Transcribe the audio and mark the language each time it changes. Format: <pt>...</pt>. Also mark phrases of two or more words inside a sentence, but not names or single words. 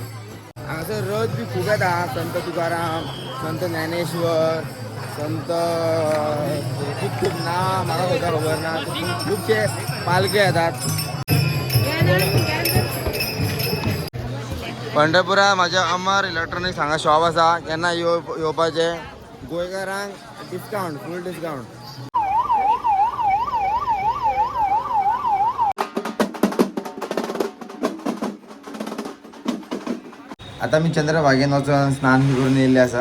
<mr>असं रथ बी खूप आहेत हा. संत तुकाराम, संत ज्ञानेश्वर, संत खूप खूप ना मला सुद्धा खबर ना खूपशे पालखे येतात.</mr> <kok>पंढरपुरात माझ्या अमर इलेक्ट्रॉनिक्स हांगा शॉप आसा. केन्ना येवपाचे गोंयकारांक</kok> <en>discount full discount.</en> <kok>आता मी चंद्रभागेन वचून स्नान करून येयल्ले आसा.</kok>